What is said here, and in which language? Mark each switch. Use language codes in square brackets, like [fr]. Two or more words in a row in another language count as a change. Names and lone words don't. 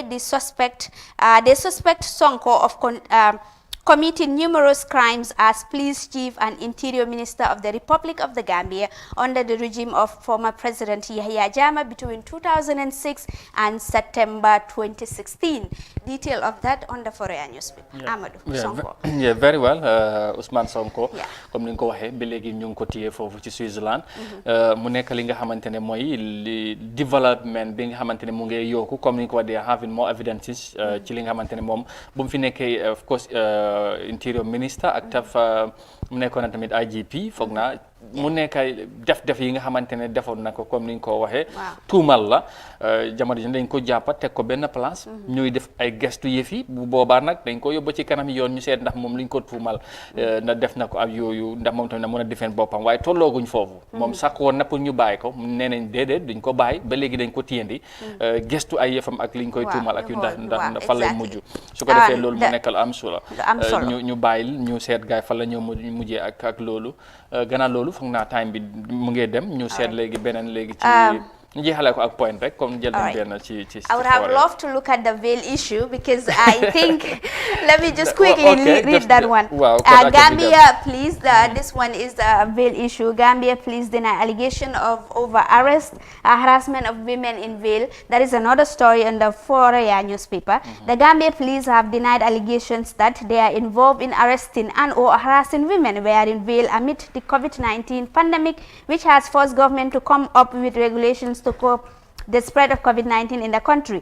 [en] They suspect Sonko of committing numerous crimes as police chief and interior minister of the Republic of the Gambia under the regime of former President Yahya Jammeh between 2006 and September 2016. Detail of that on the Foroyaa newspaper. Amadou Sonko. Yeah, very well. [wo] Ousmane Sonko, comme ni nga ko waxee ba léegi ñu ngi ko téye foofu ci Switzerland. mu nekk li nga xamante ne mooy development bi nga xamante ne mu ngi yokku comme ni nga ko waxee [en] having more evidences [wo] ci li nga xamante ne moom bu mu fi nekkee [en] of course interior minister [wo] ak taf mu nekkoon na tamit IGP foog naa mu nekk def yi nga xamante ne defoon na ko comme ni nga ko waxee tuumal la jamono ji dañ ko jàppa teg ko benn place ñuy def ay gestu yëf yi bu boobaa nag dañ ko yóbbu ci kanam yoon ñu seet ndax moom liñ ko tuumal na def na ko ak yooyu ndax moom tamit na mën a defeen boppam waaye tollooguñ foofu moom sàkk woon na pour ñu bàyyi ko nee nañ déedéet duñ ko bàyyi ba léegi dañ ko téyendi gestu ay yëfam ak liñ koy tuumal ak yu ndax fan lay mujj su ko defee loolu mu nekkal am solo ñu bàyyil ñu seet gaay fan la ñëw mujjee ak loolu gannaaw loolu foog naa time bi mu ngi dem ñu seet léegi beneen léegi ci ñu jeexale ko ak point rek comme jël nañ benn ci [en] I would have loved to look at the veil issue because I think let me just quickly read that one. Gambia police, this one is the veil issue. Gambia police deny allegation of arrest harassment of women in Vale. That is another story in the Foroyaa newspaper. The Gambia police have denied allegations that they are involved in arresting and or harassing women were in Vale amid the COVID-19 pandemic, which has forced government to come up with regulations to cope the spread of COVID-19 in the country.